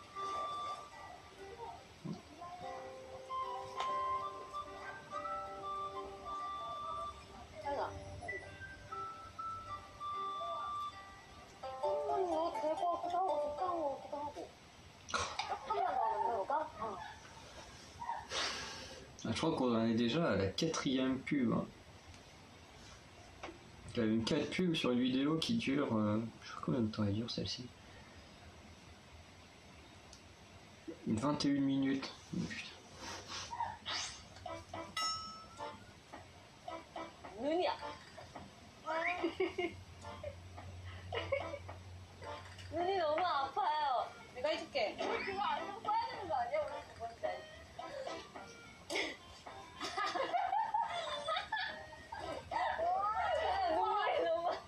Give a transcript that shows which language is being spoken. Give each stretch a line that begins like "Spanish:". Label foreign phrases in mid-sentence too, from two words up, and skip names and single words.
Korean: 하나. 한번 넣어도 될 것 같기도 하고, 적당한 것 같기도 하고. 한번 더 넣어볼까?
French: Je crois qu'on en est déjà à la 4e pub. Hein. Il y a une 4 pubs sur une vidéo qui dure. Je sais pas combien de temps elle dure celle-ci. Une 21 minutes. Oh, putain.
Korean: 눈이야. 눈이 너무 아파요. 내가 해줄게. 그거 안경 써야 되는 거 아니야? 우리 두 번째. 눈물이 너무.